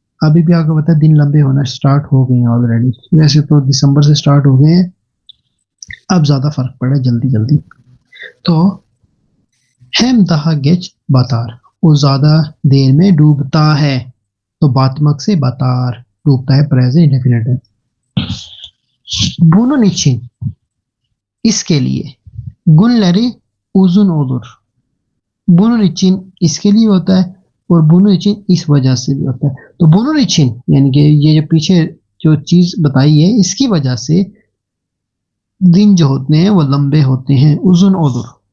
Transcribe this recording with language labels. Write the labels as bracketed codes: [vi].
[hi] अभी भी आपको पता है दिन लंबे होना स्टार्ट हो गए हैं ऑलरेडी। वैसे तो दिसंबर से स्टार्ट हो गए हैं, अब ज्यादा फर्क पड़ा है जल्दी जल्दी। तो [tr] hem daha geç batar, [hi] वो ज्यादा देर में डूबता है। तो batmak से batar, डूबता है, प्रेजेंट इंडेफिनिट है। [tr] Bunun için, [hi] इसके लिए, [tr] günleri uzun olur। [hi] bunun için इसके लिए होता है, और bunun için इस वजह से भी होता है। तो bunun için यानी कि ये जो पीछे जो चीज बताई है, इसकी वजह से दिन जो होते हैं वो लंबे होते हैं, [tr] uzun olur।